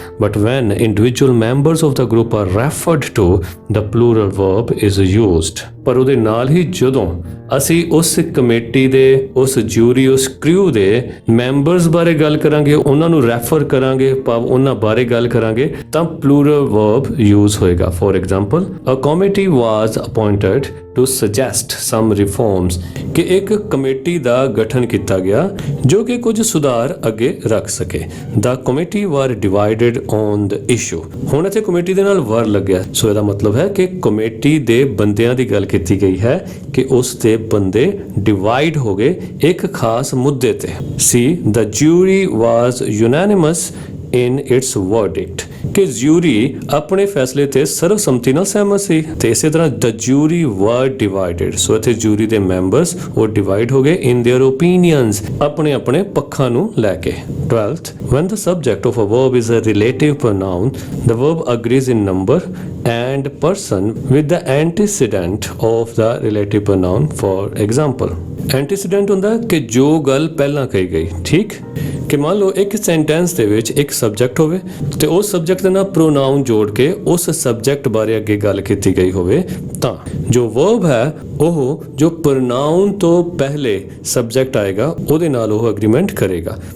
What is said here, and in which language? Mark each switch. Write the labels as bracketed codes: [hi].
[en] but when individual members of the group are referred to, the plural verb is used, [pa] ਪਰ ਉਹਦੇ ਨਾਲ ਹੀ ਜਦੋਂ ਅਸੀਂ ਉਸ ਕਮੇਟੀ ਦੇ, ਉਸ ਜਿਊਰੀ, ਉਸ ਕ੍ਰਿਊ ਦੇ ਮੈਂਬਰਸ ਬਾਰੇ ਗੱਲ ਕਰਾਂਗੇ, ਉਹਨਾਂ ਨੂੰ ਰੈਫਰ ਕਰਾਂਗੇ, ਭਾਵ ਉਹਨਾਂ ਬਾਰੇ ਗੱਲ ਕਰਾਂਗੇ, ਤਾਂ ਪਲੂਰਲ ਵਰਬ ਯੂਜ਼ ਹੋਏਗਾ। [en] for example, a committee was appointed to suggest some reforms [pa] ਕਿ ਇੱਕ ਕਮੇਟੀ ਦਾ ਗਠਨ ਕੀਤਾ ਗਿਆ ਜੋ ਕਿ ਕੁਝ ਸੁਧਾਰ ਅੱਗੇ ਰੱਖ ਸਕੇ। [en] The committee were divided on the issue। [pa] ਹੁਣ ਇੱਥੇ ਕਮੇਟੀ ਦੇ ਨਾਲ ਵਰ ਲੱਗਿਆ, ਸੋ ਇਹਦਾ ਮਤਲਬ ਹੈ ਕਿ ਕਮੇਟੀ ਦੇ ਬੰਦਿਆਂ ਦੀ ਗੱਲ ਕੀਤੀ ਗਈ ਹੈ ਕਿ ਉਸ ਦੇ ਬੰਦੇ ਡਿਵਾਈਡ ਹੋ ਗਏ ਇੱਕ ਖਾਸ ਮੁੱਦੇ ਤੇ। [en] See, the jury was unanimous in its verdict [pa] ਕਿ ਜਿਊਰੀ ਆਪਣੇ ਫੈਸਲੇ ਤੇ ਸਰਵਸੰਮਤੀ ਨਾਲ ਸਹਿਮਤ ਸੀ। ਤੇ ਇਸੇ ਤਰ੍ਹਾਂ [en] the jury were divided, [pa] ਸੋ ਇੱਥੇ ਜੂਰੀ ਦੇ ਮੈਂਬਰਸ ਉਹ ਡਿਵਾਈਡ ਹੋ ਗਏ [en] in their opinions, [pa] ਆਪਣੇ ਆਪਣੇ ਪੱਖਾਂ ਨੂੰ ਲੈ ਕੇ। [en] 12th, when the subject of a verb is a relative pronoun, the verb agrees in number and person with the antecedent of the relative pronoun। For example, [pa] ਐਂਟੀਸੀਡੈਂਟ ਹੁੰਦਾ ਕਿ ਜੋ ਗੱਲ ਪਹਿਲਾਂ ਕਹੀ ਗਈ, ਠੀਕ ਕਿ ਮੰਨ ਲਓ ਇੱਕ ਸੈਂਟੈਂਸ ਦੇ ਵਿੱਚ ਇੱਕ ਸਬਜੈਕਟ ਹੋਵੇ ਤੇ ਉਸ ਸਬਜੈਕਟ ਦੇ ਨਾਲ ਪ੍ਰੋਨਾਊਨ ਜੋੜ ਕੇ ਉਸ ਸਬਜੈਕਟ ਬਾਰੇ ਅੱਗੇ ਗੱਲ ਕੀਤੀ ਗਈ ਹੋਵੇ, ਤਾਂ ਜੋ ਵਰਬ ਹੈ ਉਹ ਜੋ ਪ੍ਰੋਨਾਊਨ ਤੋਂ ਪਹਿਲੇ ਸਬਜੈਕਟ ਆਏਗਾ ਉਹਦੇ ਨਾਲ ਉਹ ਐਗਰੀਮੈਂਟ ਕਰੇਗਾ।